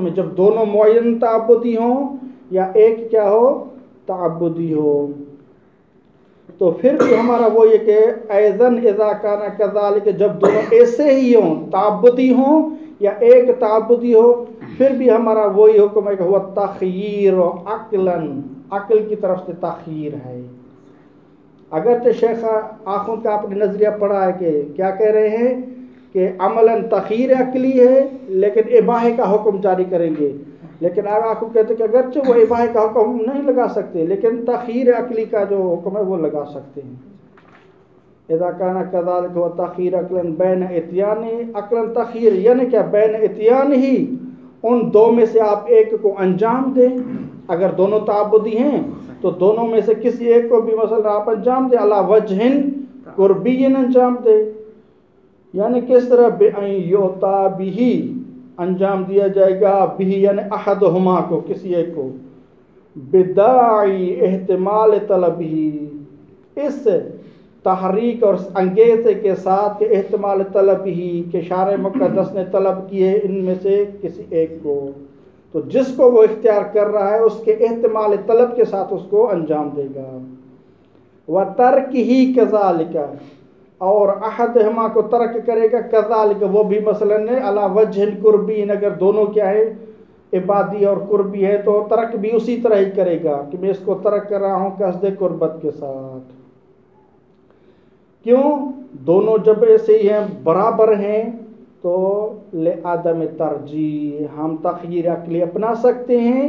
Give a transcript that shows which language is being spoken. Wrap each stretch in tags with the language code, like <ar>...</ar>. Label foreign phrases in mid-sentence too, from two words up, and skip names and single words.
<ur>میں، جب دونوں معین تعبدی ہوں یا ایک کیا ہو، تعبدی ہو، تو پھر بھی ہمارا وہ یہ کہ</ur> <ar>ایضاً اذا کان کذالک،</ar> <ur>جب دونوں ایسے ہی ہوں، تعبدی ہوں یا ایک تعبدی ہو، پھر بھی ہمارا وہی حکم ہے کہ وہ تخییر و عقلاً، عقل کی طرف سے تخییر ہے۔ اگرچہ شیخ آخوند کا اپنے نظریہ پڑھا ہے کہ کیا کہہ رہے ہیں کہ عملاً تخییر عقلی ہے لیکن اباحے کا حکم جاری کریں گے، لیکن آپ کو کہتے ہیں کہ اگرچہ وہ اباحے کا حکم نہیں لگا سکتے لیکن تخییر عقلی کا جو حکم ہے وہ لگا سکتے ہیں۔</ur> <ar>اذا کان کذالک و تخییر عقلاً بین اتیان،</ar> <ur>عقلاً تخییر یعنی کیا،</ur> <ar>بین اتیان</ar> <ur>ہی، ان دو میں سے آپ ایک کو انجام دیں، اگر دونوں تعبدی ہیں تو دونوں میں سے کسی ایک کو بھی مثلا آپ انجام دیں،</ur> <ar>علی وجہ قربی</ar> <ur>انجام دیں، یعنی کس طرح</ur> <ar>بِأَن یُؤْتَى بِهِ،</ar> <ur>انجام دیا جائے گا بھی یعنی احدہما کو، کسی ایک کو،</ur> <ar>بداعی احتمال طلبہ،</ar> <ur>اس تحریک اور انگیزے کے ساتھ کہ احتمال طلب ہی کہ شارع مقدس نے طلب کیے ان میں سے کسی ایک کو، تو جس کو وہ اختیار کر رہا ہے اس کے احتمال طلب کے ساتھ اس کو انجام دے گا۔</ur> <ar>وَتَرْكِهِ كَذَلِكَ،</ar> <ur>اور احدہما کو ترک کرے گا کذالک وہ بھی مثلاً</ur> <ar>علی وجہ قربین،</ar> <ur>اگر دونوں کیا ہے عبادی اور قربی ہے تو ترک بھی اسی طرح ہی کرے گا کہ میں اس کو ترک کر رہا ہوں قصد قربت کے ساتھ. کیوں؟ دونوں جب ایسے ہی ہیں برابر ہیں تو</ur> <ar>لعدم ترجیح،</ar> <ur>ہم تخییر عقلی اپنا سکتے ہیں.</ur>